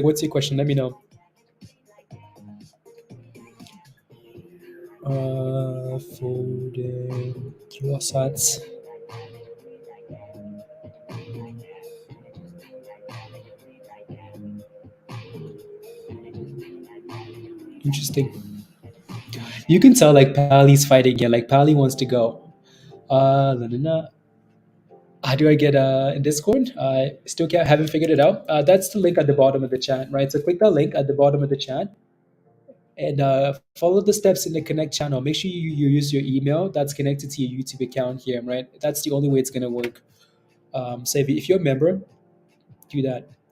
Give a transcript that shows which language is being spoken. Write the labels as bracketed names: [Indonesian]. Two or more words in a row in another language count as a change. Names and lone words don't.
[English] What's your question? Let me know. Foden, Kiosats. Interesting. You can tell like Pali's fighting. Yeah, like Pali wants to go. La, la, la. How do I get in Discord? I still haven't figured it out. That's the link at the bottom of the chat, right? So click that link at the bottom of the chat and follow the steps in the connect channel. Make sure you use your email that's connected to your YouTube account here, right? That's the only way it's gonna work. So if you're a member, do that.